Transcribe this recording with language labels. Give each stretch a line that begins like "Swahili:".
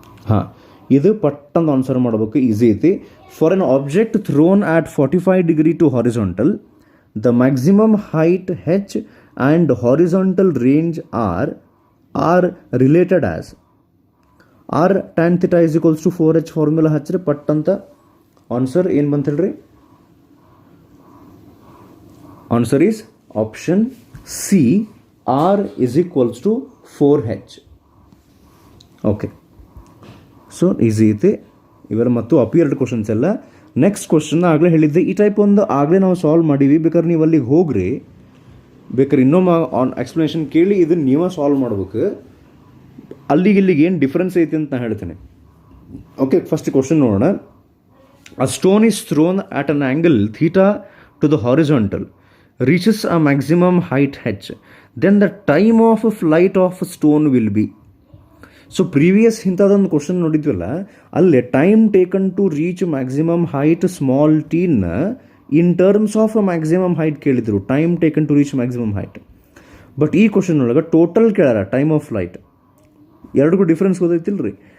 English: ಹಾಂ, ಇದು ಪಟ್ಟಂದು ಆನ್ಸರ್ ಮಾಡಬೇಕು, ಈಸಿ ಐತಿ. For an object thrown at 45 degree to horizontal, the maximum height h and horizontal range are related as r tan θ is equals to 4h
Kannada: formula ಹಚ್ಚಿರಿ ಪಟ್ಟಂತ answer ಏನು ಬಂತ ಹೇಳ್ರಿ?
English: Answer is option C, r is equals to 4h.
Kannada: Okay, so easy ಐತಿ ಇವೆಲ್ಲ. ಮತ್ತು appeared questions ಎಲ್ಲ. Next question ಆಗಲೇ ಹೇಳಿದ್ದೆ, ಈ ಟೈಪ್ ಒಂದು ಆಗಲೇ ನಾವು ಸಾಲ್ವ್ ಮಾಡೀವಿ. ಬೇಕಾದ್ರೆ ನೀವು ಅಲ್ಲಿಗೆ ಹೋಗ್ರಿ, ಬೇಕಾದ್ರೆ ಇನ್ನೊಮ್ಮೆ ಎಕ್ಸ್ಪ್ಲನೇಷನ್ ಕೇಳಿ ಇದನ್ನು ನೀವೇ ಸಾಲ್ವ್ ಮಾಡ್ಬೇಕು. ಇಲ್ಲಿಗೆ ಏನು ಡಿಫ್ರೆನ್ಸ್ ಐತಿ ಅಂತ ನಾನು ಹೇಳ್ತೇನೆ. ಓಕೆ, ಫಸ್ಟ್ ಕ್ವಶನ್ ನೋಡೋಣ.
English: A stone is thrown at an angle theta to the horizontal, reaches a maximum height h, then the time of flight of stone will be.
Kannada: So previous ಇಂಥದ್ದೊಂದು question ನೋಡಿದ್ವಲ್ಲ, ಅಲ್ಲೇ time taken to reach maximum height small ಟೀನ in terms of maximum height ಕೇಳಿದ್ರು, time taken to reach maximum height. But ಈ question ಒಳಗೆ total ಕೇಳಾರ time of flight. ಎರಡಿಗೂ difference ಗೊತ್ತೈತಿಲ್ಲ ರೀ.